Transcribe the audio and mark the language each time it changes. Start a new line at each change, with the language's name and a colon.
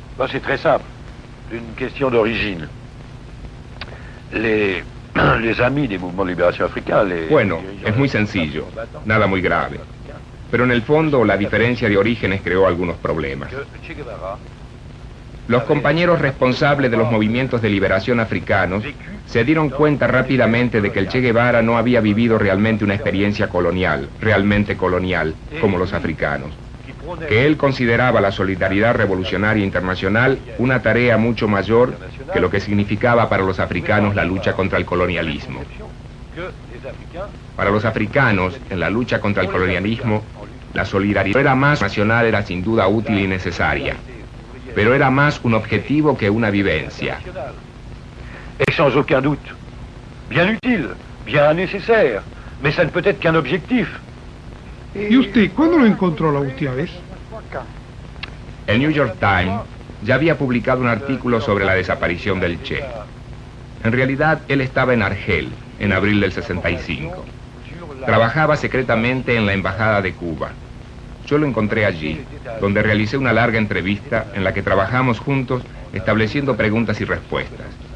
French: C'est très simple, une question d'origine. Les amis des mouvements de libération africains...
Spanish: Bueno, es muy sencillo, nada muy grave. Pero en el fondo la diferencia de orígenes creó algunos problemas. Los compañeros responsables de los movimientos de liberación africanos se dieron cuenta rápidamente de que el Che Guevara no había vivido realmente una experiencia colonial, realmente colonial, como los africanos. Que él consideraba la solidaridad revolucionaria internacional una tarea mucho mayor que lo que significaba para los africanos la lucha contra el colonialismo. Para los africanos, en la lucha contra el colonialismo, la solidaridad era más nacional, era sin duda útil y necesaria, pero era más un objetivo que una vivencia.
French: Et sans aucun doute, bien utile, bien nécessaire, mais ça ne peut être qu'un objectif.
Spanish: ¿Y usted cuándo lo encontró la última vez? El New York Times ya había publicado un artículo sobre la desaparición del Che. En realidad, él estaba en Argel, en abril del 65. Trabajaba secretamente en la Embajada de Cuba. Yo lo encontré allí, donde realicé una larga entrevista en la que trabajamos juntos estableciendo preguntas y respuestas.